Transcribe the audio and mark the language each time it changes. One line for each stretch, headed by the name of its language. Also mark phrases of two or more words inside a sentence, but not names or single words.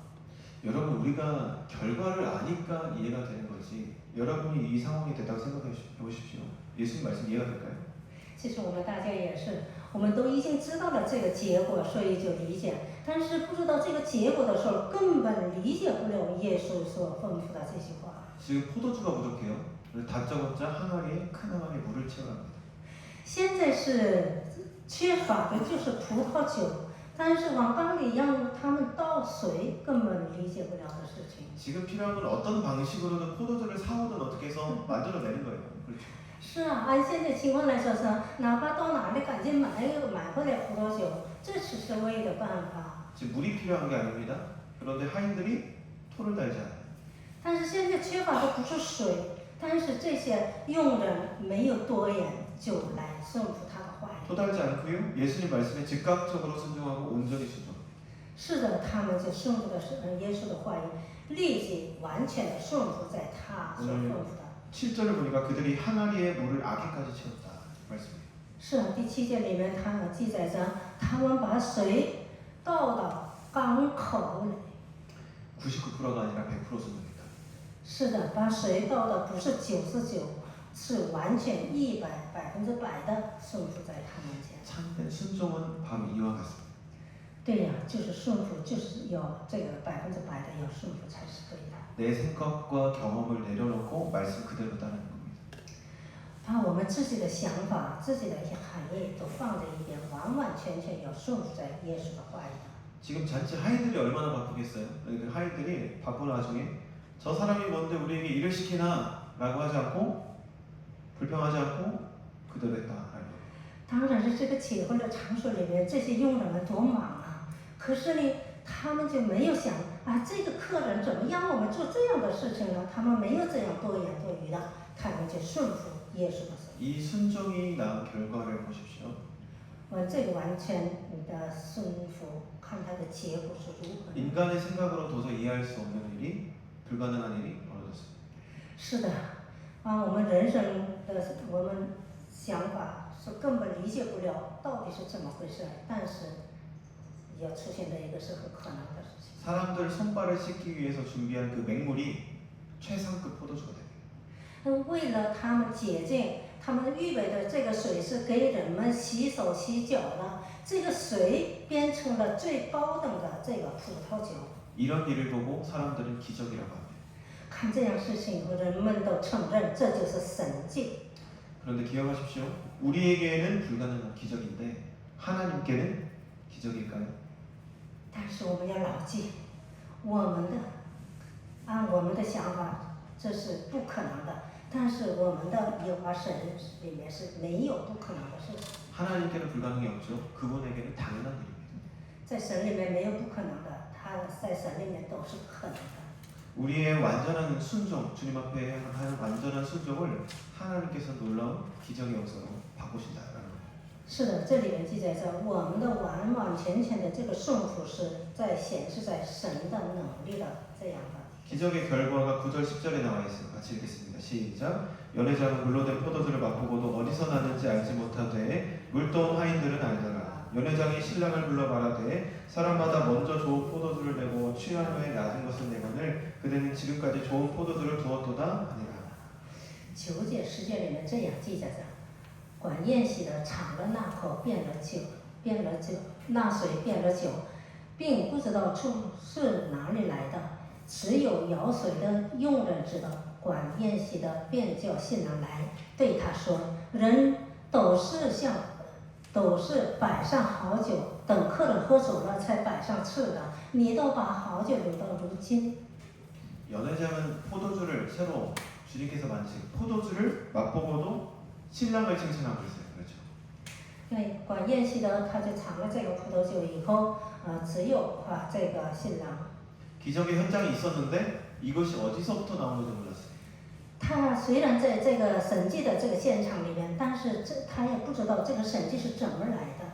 Korean: 여러분 우리가 결과를 아니까 이해가 되는 거지. 여러분이 이 상황이 됐다고 생각해 보십시오. 예수님 말씀 이해가 될까요?
Chinese: 其实我们大家也是，我们都已经知道了这个结果，所以就理解。但是不知道这个结果的时候，根本理解不了耶稣所吩咐的这些话。
Korean: 지금 포도주가 부족해요. 다짜고짜 항아리에 큰 항아리에 물을 채우랍니다.
Chinese: 现在是缺乏的就是葡萄酒，但是往缸里让他们倒水，根本理解不了的事情。
Korean: 지금 필요한 건 어떤 방식으로든 포도주를 사오든 어떻게 해서 만들어내는 거예요. 그렇죠?
Chinese: 是啊，按现在情况来说是，哪怕到哪里赶紧买回来葡萄酒，这只是唯一的办法。
Korean: 지금 물이 필요한 게 아닙니다. 그런데 하인들이 토를 달지 않아요.
Chinese: 但是现在缺乏的不是水，但是这些佣人没有多言，就来顺服他的话语。
Korean: 토 달지 않고요. 예수님 말씀에 즉각적으로 순종하고 온전히 순종.
Chinese: 是的，他们就顺服的是耶稣的话语，立即完全的顺服在他所吩咐的。
Korean: 7절을 보니까 그들이 항아리에 물을 아귀까지 채웠다. 말씀이에요.
Chinese: 是啊，第7节里面他记载着，他们把水倒到缸口里。
Korean: 99%가 아니라 100% 순종입니다.
Chinese: 是的，把水倒的不是99%， 是完全100%的顺服在他们前。
Korean: 참된 순종은 바로 이와 같습니다.
Chinese: 对呀，就是顺服，就是要这个100%的要顺服才是对的。
Korean: 내 생각과 경험을 내려놓고 말씀 그대로 따르는 겁니다.
Chinese: 把我们自己的想法、自己的一些含义都放在一边，完完全全要顺服在耶稣的话语上。
Korean: 지금 잔치 하인들이 얼마나 바쁘겠어요? 그 하인들이 바쁜 와중에 저 사람이 뭔데 우리에게 일을 시키나? 라고 하지 않고 불평하지 않고 그대로 했다라는 거예요.
Chinese: 当然是这个结婚的场所里面，这些佣人们多忙啊！可是呢，他们就没有想啊，这个客人怎么让我们做这样的事情呢？他们没有这样多言多语的，他们就顺服耶稣的手。
Korean: 이 순종이 낳은 결과를 보십시오.
Chinese: 这个完全的顺服，看它的结果是如何。
Korean: 인간의 생각으로 도저히 이해할 수 없는 일이 불가능한 일이 벌어졌습니다.
Chinese: 是的，我们人生的我们想法是根本理解不了到底是怎么回事，但是要出现的一个是很可能的事情。
Korean: 사람들 손발을 씻기 위해서 준비한 그 맹물이 최상급 포도주가 됩니다.
Chinese: 为了他们洁净，他们预备的这个水是给人们洗手洗脚的，这个水变成了最高等的这个葡萄酒。
Korean: 이런 일을 보고 사람들은 기적이라고 합니다.
Chinese: 看这样事情以后，人们都承认这就是神迹。
Korean: 그런데 기억하십시오. 우리에게는 불가능한 기적인데 하나님께는 기적일까요?
Chinese: 但是我们要牢记，按我们的想法，这是不可能的。但是我们的耶和华神里面是没有不可能的事情。
Korean: 하나님께는 불가능이 없죠. 그분에게는 당연한 일입니다.
Chinese: 在神里面没有不可能的，他在神里面都是可能的。
Korean: 우리의 완전한 순종, 주님 앞에 하는 완전한 순종을 하나님께서 놀라운 기적의 역사로 바꾸신다라는 거예요.
Chinese: 是的，这里面记载着我们的完完全全的这个顺服是在显示在神的能力的这样的。
Korean: 기적의 결과가 9절 10절에 나와 있어요. 같이 읽겠습니다. 시작. 연회장은 물로 된 포도주를 맛보고도 어디서 났는지 알지 못하되 물떠온 하인들은 알더라. 연회장이 신랑을 불러 말하되 사람마다 먼저 좋은 포도주를 내고 취한 후에 낮은 것을 내거늘 그대는 지금까지 좋은 포도주를 두었도다 하니라.
Chinese: 9 节10节里面这样记载着：管宴席的尝了那口，那水变了酒，并不知道出是哪里来的，只有舀水的佣人知道。管宴席的便叫新郎来，对他说：人都是摆上好酒，等客人喝足了才摆上次的，你都把好酒留到如今。
Korean: 연회장은 포도주를 새로 주님께서 만드신 포도주를 맛보고도 신랑을 칭찬하고 있어요. 그렇죠?
Chinese: 对，管宴席的他就尝了这个葡萄酒以后，只有这个新郎。
Korean: 기적의 현장이 있었는데 이것이 어디서부터 나오는지 몰랐어요.
Chinese: 他虽然在这个神迹的这个现场里面，但是他也不知道这个神迹是怎么来的。